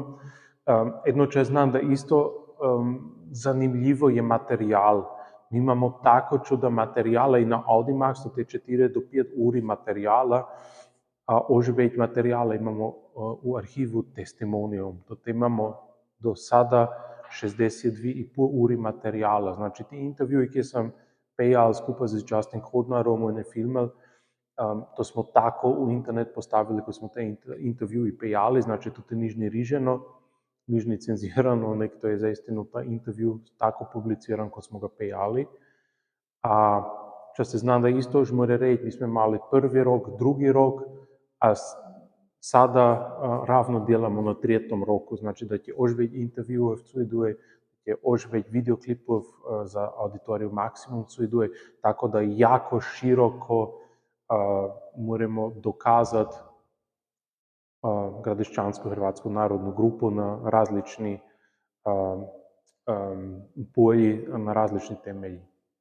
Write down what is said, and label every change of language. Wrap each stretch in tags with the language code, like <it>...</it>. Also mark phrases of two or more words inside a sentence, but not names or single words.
<hr>Jedno če znam, da isto zanimljivo je material. Mi imamo tako čuda materijala i na Audimaxu, te 4 do 5 uri materijala, a oživeć materijala imamo u arhivu Testimonium. To imamo do sada 62,5 uri materijala. Znači, ti intervjuji, ki sam pejal skupaj z Justin Hodnerom in filmel, to smo tako u internet postavili, ko smo te intervjuji pejali, znači to nič ni riženo, nič ni cenzirano, nek to je zaistino ta intervju tako publiciran, kot smo ga pejali. A če se zna, da isto už mora reći, mi smo imali prvi rok, drugi rok, a sada ravno delamo na tretom roku, znači da je ožveć intervjujev cujduje, je ožveć videoklipov za Auditorium Maximum cujduje, tako da jako široko moramo dokazati gradiščansko-hrvatsku narodnu grupu na različni polji, na različni temelji.</hr>